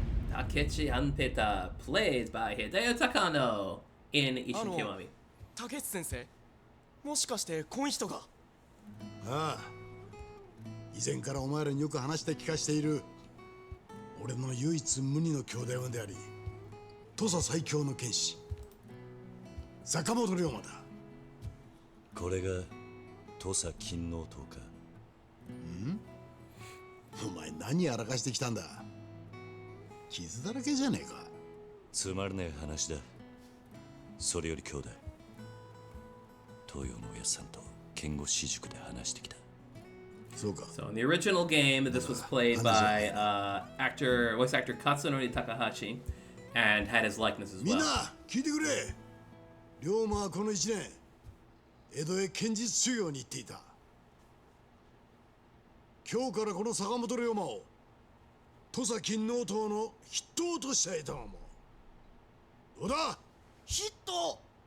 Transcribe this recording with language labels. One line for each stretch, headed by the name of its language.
English: Takeshi Hanpeta, played by Hideo Takano in Ishin Kiwami.
Japanese: 竹内先生、もしかしてこの人が？ああ。以前からお前らによく話して聞かしている。俺の唯一無二の兄弟分であり、土佐最強の剣士。坂本龍馬だ。これが土佐勤王党か。お前何やらかしてきたんだ。傷だらけじゃねえか。つまらねえ話だ。それより兄弟、東洋のおやっさんと剣護私塾で話してきた。そうか。
English: So in the original game, this was played by voice actor Katsunori Takahashi, and had his likeness as
Japanese: みん
English: well.
Japanese: な聞いてくれ。龍馬はこの1年江戸へ剣術修行に行っていた。今日からこの坂本龍馬を土佐勤王党の筆頭としたいと思う。どうだ？ヒット！